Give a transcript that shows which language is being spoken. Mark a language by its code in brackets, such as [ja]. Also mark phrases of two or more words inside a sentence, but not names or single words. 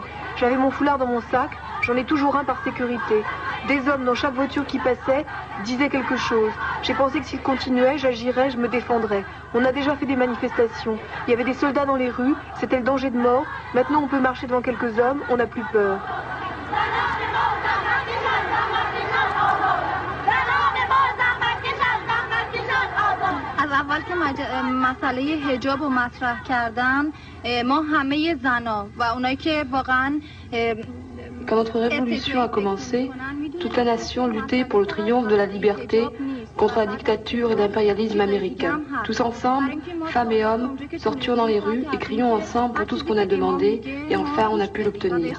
[fr] J'avais mon foulard dans mon sac, j'en ai toujours un par sécurité. Des hommes dans chaque voiture qui passait disaient quelque chose. J'ai pensé que s'ils continuaient, j'agirais, je me défendrais. On a déjà fait des manifestations. Il y avait des soldats dans les rues, c'était le danger de mort. Maintenant, on peut marcher devant quelques hommes, on n'a plus peur. [fa] از اول که مسئله حجاب رو مطرح کردن ما همه زنا و اونایی که واقعا [fr] Quand notre révolution a commencé, toute la nation luttait pour le triomphe de la liberté contre la dictature et l'impérialisme américain. Tous ensemble, femmes et hommes, sortions dans les rues et crions ensemble pour tout ce qu'on a demandé et enfin on a pu l'obtenir.